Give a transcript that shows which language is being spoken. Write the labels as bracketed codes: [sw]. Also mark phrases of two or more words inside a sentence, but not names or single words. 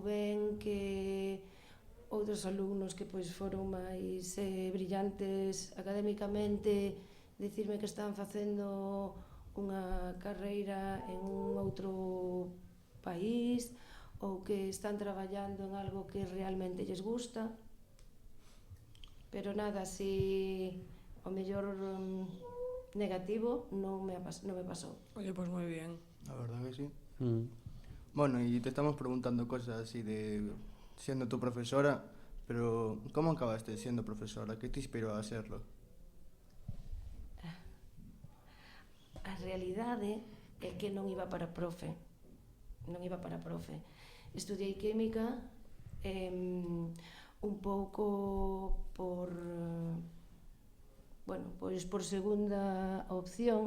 [gl] ben que outros alumnos que pois foron máis brillantes académicamente, dicirme que están facendo unha carreira en un outro país ou que están traballando en algo que realmente lles gusta, pero nada así o mellor negativo non me pasou. [es] Oye, pues muy bien. La verdad que sí. Bueno, y te estamos preguntando cosas así de siendo tu profesora, pero ¿cómo acabaste siendo profesora? ¿Qué te inspiró a hacerlo? [gl] A realidade é que non iba para profe. Estudiei química un pouco por pois por segunda opción.